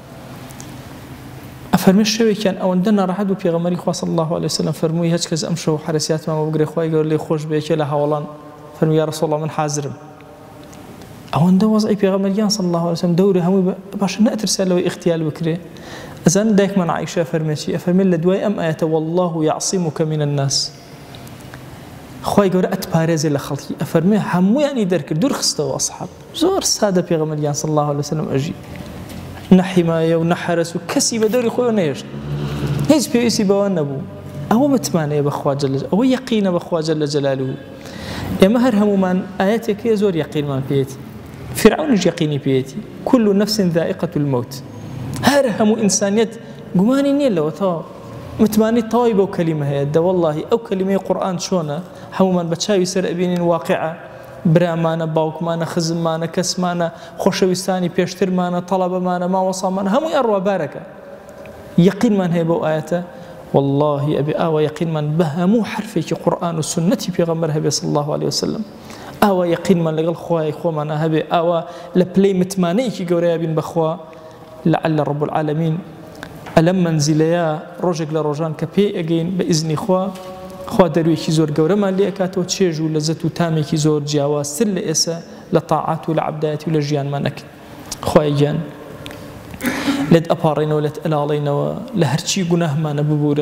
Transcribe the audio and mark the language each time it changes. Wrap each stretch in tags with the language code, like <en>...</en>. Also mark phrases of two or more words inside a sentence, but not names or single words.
<ckb>ئەفەرمێ شەوێکیان ئەوەندە ناڕەحەت بوو پێغەمبەری خوا</ckb> <ar>صلی الله عليه وسلم</ar> <ckb>فەرمووی هیچ کەس ئەم شەو حرەسیاتمانەوە بگرێ خوای گەورە لێی خۆش بێ یەکێ لە هاوڵان فەرمووی</ckb> <ar>یا ڕەسوڵ الله</ar> <ckb>من حازرم. ئەوەندە وەزعی پێغەمبەر</ckb> <ar>صلی الله عليه وسلم</ar> <ckb>دەورە هەمووی باشە نەئەترسا لەوەی اختیال بکرێ. ئەزان دایکمان عایشە فەرمێکی ئەفەرمێ لە دوای ئەم ئاەتە</ckb> <ar>والله يعصمك من الناس،</ar> <ckb>خوای گەورە ئەتپارێزێ لە خەڵکی. ئەفەرمێ هەموویانی دەرکرد دوورخستەوە ئەصحاب. زۆر سادە پێغەمبەر</ckb> <ar>صلی الله عليه وسلم</ar> <ckb>ئەژی، نەحیمایە و نەحەرەس و کەسی بە دەوری خۆی نەهێشت، هیچ پێویستی بەوە نەبوو. ئەوە متمانەیە بەخوا</ckb> <ar>جەل جەلالوه،</ar> <ckb>ئەوە یەقینە بەخوا</ckb> <ar>جەل جەلالوه.</ar> <ckb>ئێمە هەر هەمومان ئاەتێکەیە زۆر یەقینمان پێێتی، فرعونش یەقینی پێێتی،</ckb> <ar>كل نفس ذائقة الموت.</ar> <ckb>هەر هەموو ئینسانیەت گومانی نییە لەوە تەواو متمانی تەواوی بەو کەلیمە هەیە. دە وەڵڵاهی ئەو کەلیمەی قورئان چۆنە هەمومان بە چاوی سەر ئەبینین واقعە، برامانە باوکمانە خزممانە کەسمانە خۆشەویستانی پێشترمانە تەڵەبەمانە ماوەسامانە هەمووی ئەڕوا بارەکە. یەقینمان هەیە بەو ئاەتە واللهی ئەبێ ئاوا یەقینمان بە هەموو حرفێکی قورئان و سنەتی پێغەمبەر هەبێ</ckb> <ar>صلی الله عليه وسلم.</ar> <ckb>ئاوا یەقینمان لەگەڵ خوای خۆمانە هەبێ، ئاوا لە پلەی متمانەیەکی گەورەیە بین بەخوا.</ckb> <ar>لعل رب العالمين</ar> <ckb>ئەلەم مەنزیلەیە ڕۆژێک لە ڕۆژان کە پێی ئەگەین بە ئیزنی خوا دەروێکی زۆر گەورەمان لێ ئەکاتەوە چێژ و لەزەت و تامێکی زۆر جیاوازتر لە ئێستا لە تاعات و لە عەبدایەتی و لە ژیانمان ئەکەین. خوای گیان لێت ئەپاڕێنەوە لێت ئەلاڵێنەوە لە هەرچی گوناهمانە ببوورە.</ckb>